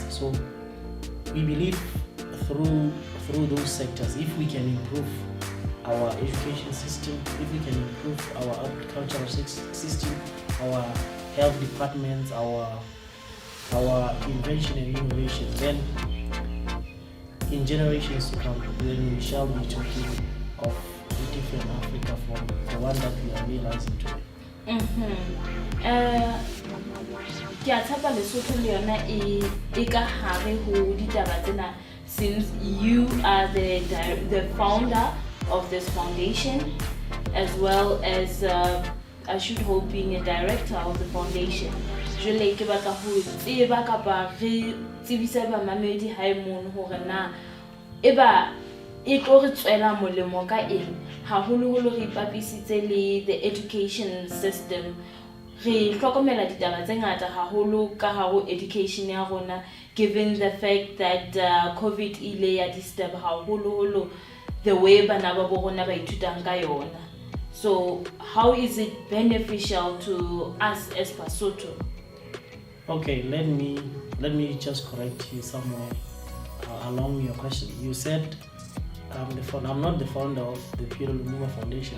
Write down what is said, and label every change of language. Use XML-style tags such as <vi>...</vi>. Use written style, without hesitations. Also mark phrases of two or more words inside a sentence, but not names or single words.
<en>So we believe through those sectors, if we can improve our education system, if we can improve our agricultural system, our health departments, our invention and innovation, then in generations to come, then we shall be talking of a different Africa from the one that we are realizing today.</en> <st>Ke a tshepa Lesotho le yona e ka hare ho ditaba tsena,</st> <en>since you are the founder of this foundation, as well as I should hope being a director of the foundation.</en> <st>Jwale ke batla ho tseba kapa re tsebisa ba mamedi ha emono hore na eba e tlo re tswela molemo ka eng, haholoholo re ipapisitse le</st> <en>the education system.</en> <st>Re hlokomela ditaba tse ngata haholo ka haro education ya rona,</st> <en>given the fact that</en> <st>COVID ile ya disturb haholo</st> <en>the way</en> <st>bana ba bona ba ithutang ka yona.</st> <en>So how is it beneficial to us as Basotho? Okay, let me just correct you somewhere along your question. You said I'm not the founder of the PLO Lumumba Foundation.</en>